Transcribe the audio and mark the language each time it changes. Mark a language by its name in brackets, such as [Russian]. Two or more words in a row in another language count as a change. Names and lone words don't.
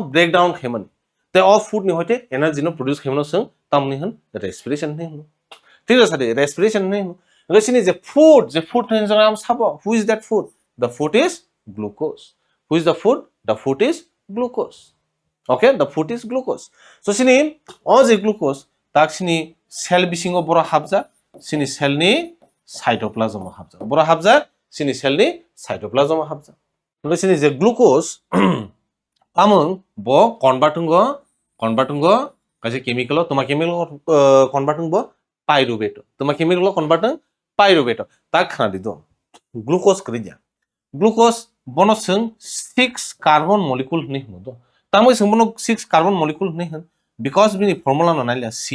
[Kok Borok] breakdown khemani te [English] all food [Kok Borok] ni hoite energy no produce khemno sung tam ni han respiration ni [Bangla] ঠিক আছে [Kok Borok] respiration ni sini je food ni jam sabo who [English] is that food the food is glucose who is the food is glucose okay the food is glucose so sini all the glucose [Kok Borok] tak sini cell bisingo boro habja sini cell ni cytoplasm habja boro habja sini cell ni cytoplasm habja no sini je glucose tamung bo converting go kaje chemical toma [English] chemical converting [Kok Borok] bo pyruvate toma [English] chemical converting pyruvate [Kok Borok] ta khana di do glucose kri glucose bono sing [English] 6 carbon molecule [Kok Borok] ni do tamoi sing bono [English] 6 carbon molecule [Kok Borok] ni because bini formula no naila